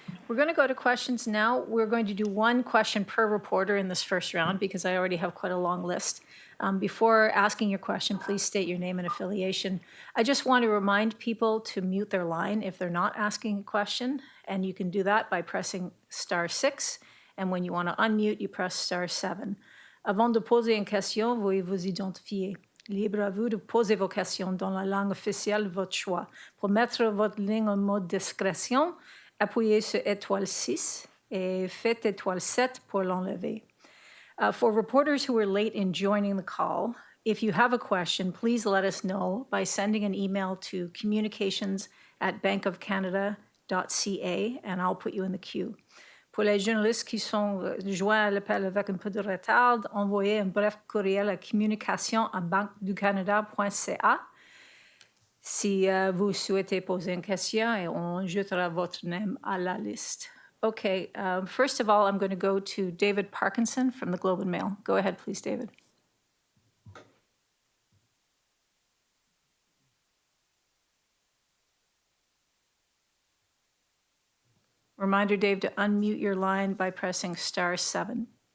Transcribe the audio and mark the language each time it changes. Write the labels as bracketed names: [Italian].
[English] We're going to go to questions now. We're going to do one question per reporter in this first round because I already have quite a long list. Before asking your question, please state your name and affiliation. I just want to remind people to mute their line if they're not asking a question, and you can do that by pressing *6, and when you want to unmute, you press *7. [French] Avant de poser une question, veuillez vous identifier. Libre à vous de poser vos questions dans la langue officielle de votre choix. Pour mettre votre ligne en mode discrétion, appuyez sur *6 et faites *7 pour l'enlever. [English] For reporters who were late in joining the call, if you have a question, please let us know by sending an email to communications@bankofcanada.ca, and I'll put you in the queue. [French] Pour les journalistes qui sont joints à l'appel avec un peu de retard, envoyez un bref courriel à communication@banqueducanada.ca si vous souhaitez poser une question, et on ajoutera votre nom à la liste. [English] Okay, first of all, I'm going to go to David Parkinson from the Globe and Mail. Go ahead, please, David. Reminder, Dave, to unmute your line by pressing *7.